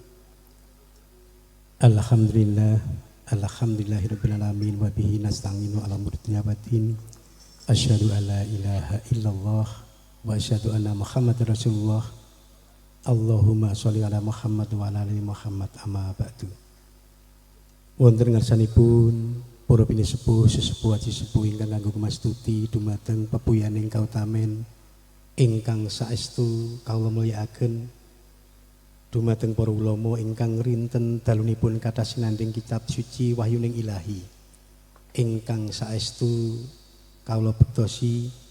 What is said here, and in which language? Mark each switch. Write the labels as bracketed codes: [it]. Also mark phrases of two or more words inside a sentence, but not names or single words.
[ar] الحمد لله رب العالمين وبه نستعين على أمور الدنيا والدين. أشهد أن لا إله إلا الله وأشهد أن محمدا رسول الله. اللهم صل على محمد وعلى آل محمد أما بعد. [jv] Wonten ngarsanipun para pinisepuh sesepuh aji sepuh ingkang kanggo mastuti dumateng pepuyaning kautamen ingkang saestu kawula mulyakaken dumateng para ulama ingkang rinten dalunipun kathah sinanding kitab suci wahyuning ilahi ingkang saestu kawula bektosi